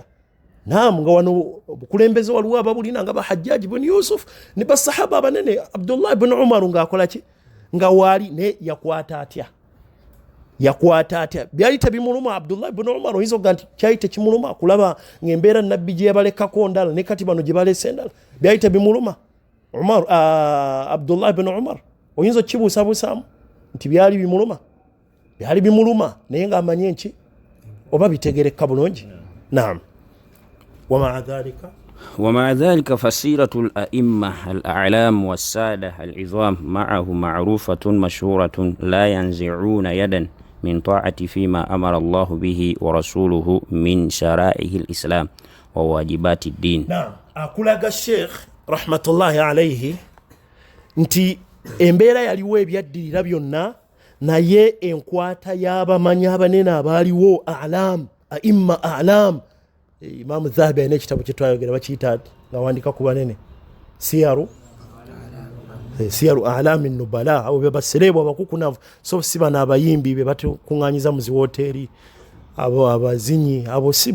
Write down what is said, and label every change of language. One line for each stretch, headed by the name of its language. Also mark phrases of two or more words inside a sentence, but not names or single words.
Ganda: Naam nga wano obukulembeze waliwo ababulina nga Hajjaji ibn Yusuf ne basahaba abanene Abdullah ibn Umar ng'akola ki nga waali naye yakwata atya byali tebimuluma Abdullah ibn Umar oyinza okuga nti kyali tekimuluma kulaba ng'embeera nabbi gye yabalekako ndala ne kati bano gye baleese endala byali tebimuluma Abdullah ibn Umar oyinza okukibuusabuusaamu nti byali bimuluma naye ng'amanye nki oba bitegereka bulungi. Naam
Arabic: ومع ذلك فسيرة الأئمة الأعلام والسادة العظام معه معروفة مشهورة لا ينزعون يدا من طاعة فيما أمر الله به ورسوله من شرائع الإسلام وواجبات الدين. نعم أقول الشيخ رحمة الله عليه
Ganda: nti embeera yaliwo ebyaddirira byonna naye enkwata y'abamanyi abanene abaaliwo
Arabic: أئمة أعلام
Ganda: Imam Zahabi alina ekitabo kye twayogera bakiyita nga wandika ku banene siyaru
Arabic: أعلام النبلاء
Ganda: abo be basereebwa abakukunavu so si bano abayimbi be batukuŋŋaanyiza mu ziwoteeri abo abazinyi abo si